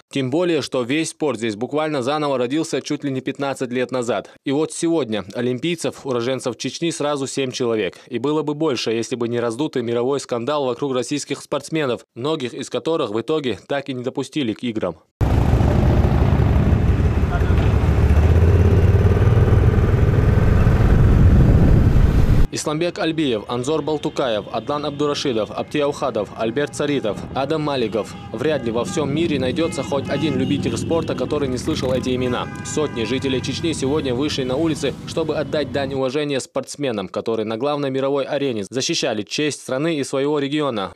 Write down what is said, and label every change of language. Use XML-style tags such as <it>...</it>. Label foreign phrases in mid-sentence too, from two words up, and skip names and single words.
<ru>Тем более, что весь спорт здесь буквально заново родился чуть ли не 15 лет назад. И вот сегодня олимпийцев, уроженцев Чечни, сразу 7 человек. И было бы больше, если бы не раздутый мировой скандал вокруг российских спортсменов, многих из которых в итоге так и не допустили к играм. Исламбек Альбиев, Анзор Балтукаев, Адлан Абдурашидов, Аптиаухадов, Альберт Царитов, Адам Малигов. Вряд ли во всем мире найдется хоть один любитель спорта, который не слышал эти имена. Сотни жителей Чечни сегодня вышли на улицы, чтобы отдать дань уважения спортсменам, которые на главной мировой арене защищали честь страны и своего региона.</ru>